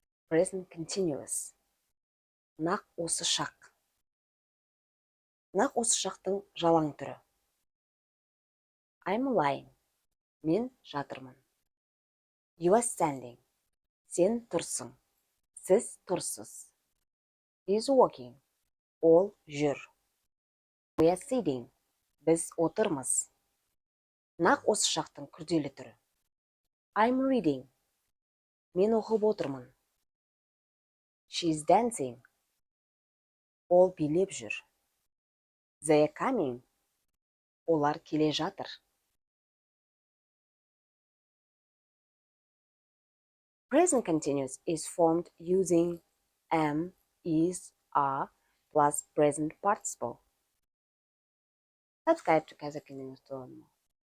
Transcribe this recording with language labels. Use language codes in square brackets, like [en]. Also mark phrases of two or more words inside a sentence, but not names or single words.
[en] Present continuous. [kk] Нақ осы шақ. Нақ осы шақтың жалаң түрі. [en] I'm lying. [kk] Мен жатырмын. [en] You are standing. [kk] Сен тұрсың. Сіз тұрсыз. [en] He is walking. [kk] Ол жүр. [en] We are sitting. [kk] Біз отырмыз. Нақ осы шақтың күрделі түрі. [en] I'm reading. [kk] Мен оқып отырмын. [en] She is dancing. [kk] Ол билеп жүр. [en] They are coming. [kk] Олар келе жатыр. [en] Present continuous is formed using am, is, are plus present participle. Subscribe to Kazakh News.